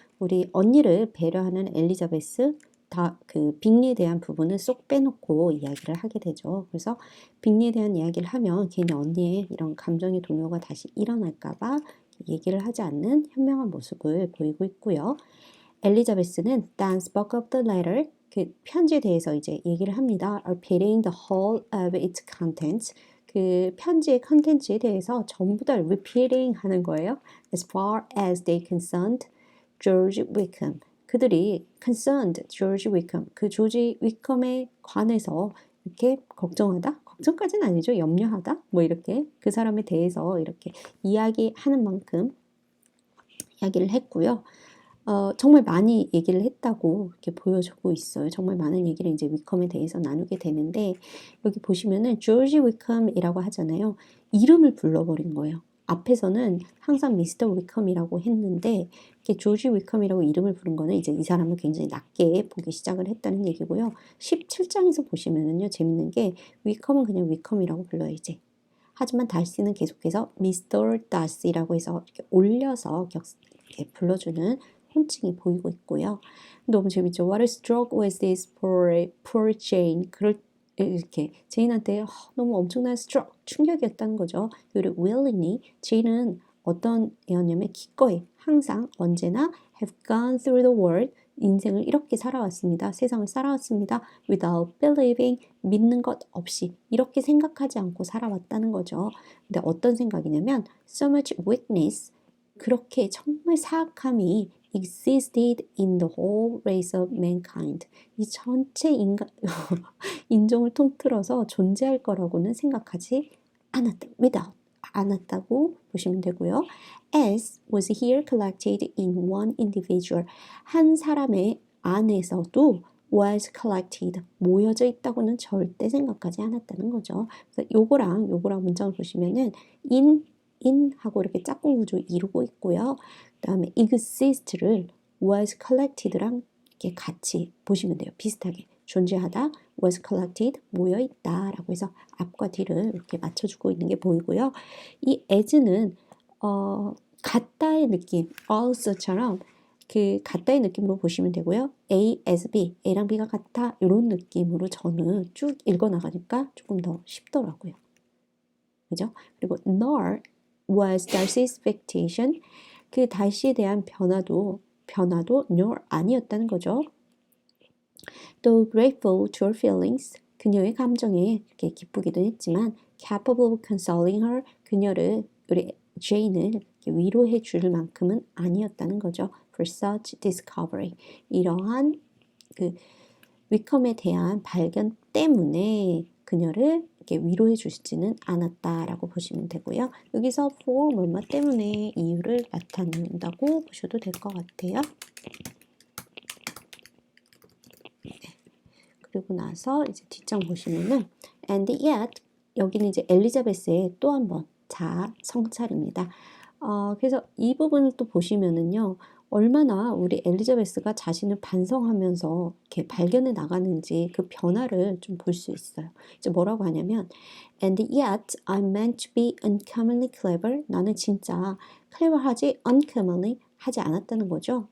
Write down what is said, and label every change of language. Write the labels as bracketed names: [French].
[Korean] 우리 언니를 배려하는 엘리자베스 그 빅리에 대한 부분은 쏙 빼놓고 이야기를 하게 되죠. 그래서 빅리에 대한 이야기를 하면 괜히 언니의 이런 감정의 동요가 다시 일어날까봐 얘기를 하지 않는 현명한 모습을 보이고 있고요. 엘리자베스는 [English] Dan spoke of the letter, [Korean] 그 편지에 대해서 이제 얘기를 합니다. [English] Repeating the whole of its contents. [Korean] 그 편지의 컨텐츠에 대해서 전부 다 repeating 하는 거예요. [English] As far as they concerned George Wickham. [Korean] 그들이 [English] concerned George Wickham. [Korean] 그 조지 위컴에 관해서 이렇게 걱정하다? 걱정까지는 아니죠. 염려하다? 뭐 이렇게 그 사람에 대해서 이렇게 이야기하는 만큼 이야기를 했고요. 정말 많이 얘기를 했다고 이렇게 보여주고 있어요. 정말 많은 얘기를 이제 위컴에 대해서 나누게 되는데 여기 보시면은 조지 위컴이라고 하잖아요. 이름을 불러버린 거예요. 앞에서는 항상 미스터 위컴이라고 했는데 이렇게 조지 위컴이라고 이름을 부른 거는 이제 이 사람을 굉장히 낮게 보기 시작을 했다는 얘기고요. 17장에서 보시면은요. 재밌는 게 위컴은 그냥 위컴이라고 불러요. 이제. 하지만 달시는 계속해서 미스터 다시라고 해서 이렇게 올려서 이렇게 불러주는 혼칭이 보이고 있고요. 너무 재밌죠. [English] What a stroke was this for poor Jane. [Korean] 이렇게 제인한테 너무 엄청난 stroke, 충격이었다는 거죠. 그리고 willingly, 제인은 어떤 애였냐면 기꺼이 항상 언제나 [English] have gone through the world, [Korean] 인생을 이렇게 살아왔습니다. 세상을 살아왔습니다. without believing, 믿는 것 없이 이렇게 생각하지 않고 살아왔다는 거죠. 근데 어떤 생각이냐면 [English] so much weakness, [Korean] 그렇게 정말 사악함이 [English] existed in the whole race of mankind. [Korean] 이 전체 인종을 통틀어서 존재할 거라고는 생각하지 않았다. without, 않았다고 보시면 되고요. [English] as was here collected in one individual. [Korean] 한 사람의 안에서도 was collected, 모여져 있다고는 절대 생각하지 않았다는 거죠. 그래서 요거랑 문장을 보시면은 in하고 이렇게 짝꿍 구조 이루고 있고요. 그 다음에 exist를 was collected랑 이렇게 같이 보시면 돼요. 비슷하게 존재하다, was collected, 모여있다 라고 해서 앞과 뒤를 이렇게 맞춰주고 있는 게 보이고요. 이 as는 같다의 느낌, also처럼 그 같다의 느낌으로 보시면 되고요. A as B, A랑 B가 같아 이런 느낌으로 저는 쭉 읽어나가니까 조금 더 쉽더라고요. 그죠? [English] 그리고 nor was Darcy's expectation. [Korean] 그 달시에 대한 변화도 nor 아니었다는 거죠. [English] Though grateful to her feelings, [Korean] 그녀의 감정에 이렇게 기쁘기도 했지만 [English] capable of consoling her, [Korean] 그녀를 우리 제인을 위로해 줄 만큼은 아니었다는 거죠. [English] For such discovery, [Korean] 이러한 그 위컴에 대한 발견 때문에 그녀를 이렇게 위로해 주시지는 않았다라고 보시면 되고요. 여기서 for 뭐뭐 때문에 이유를 나타낸다고 보셔도 될 것 같아요. 그리고 나서 이제 뒷장 보시면은 and yet, 여기는 이제 엘리자베스의 또 한 번 성찰입니다. 그래서 이 부분을 또 보시면은요. 얼마나 우리 엘리자베스가 자신을 반성하면서 이렇게 발견해 나가는지 그 변화를 좀 볼 수 있어요. 이제 뭐라고 하냐면 [English] and yet I'm meant to be uncommonly clever. [Korean] 나는 진짜 clever하지 uncommonly 하지 않았다는 거죠.